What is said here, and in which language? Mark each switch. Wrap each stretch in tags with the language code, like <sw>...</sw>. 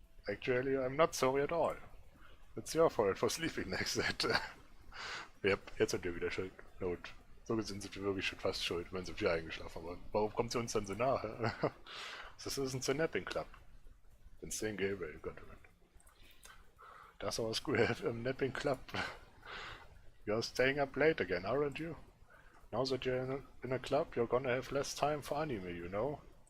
<en>Actually, I'm not sorry at all. It's your fault for sleeping like that.</en> <de>Yep, jetzt sind wir wieder schuld. Not. So gesehen sind wir wirklich schon fast schuld, wenn sie wieder eingeschlafen haben. Warum kommt sie uns dann so nahe?</de> <en>This isn't a napping club. Been saying Gabriel, got to it. Does our school have a napping club? You're staying up late again, aren't you? Now that you're in a club, you're gonna have less time for anime, you know?</en>